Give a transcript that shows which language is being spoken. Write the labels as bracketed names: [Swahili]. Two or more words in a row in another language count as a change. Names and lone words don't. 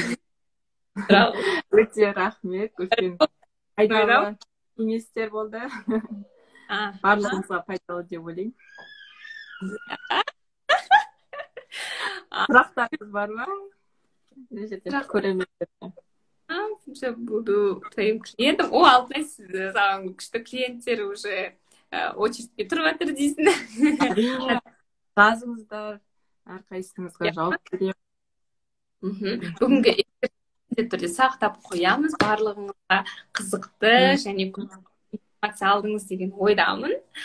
[Kazakh] Өте рахмет, үлкен пайдалы кеңестер болды. Барлығымызға пайдалы деп ойлаймын. Сұрақтарыңыз бар ма? Көремін. [Russian] Буду твоим клиентом. О, [Kazakh] Алтынай, саған күшті клиенттер уже очередьке тұрып жатыр дейсің. Жазыңыздар, әрқайсыңызға жауап беремін. Бүгінгі эфирде түрде сақтап қоямыз. Барлығыңызға қызықты және информация алдыңыз деген ойдамын.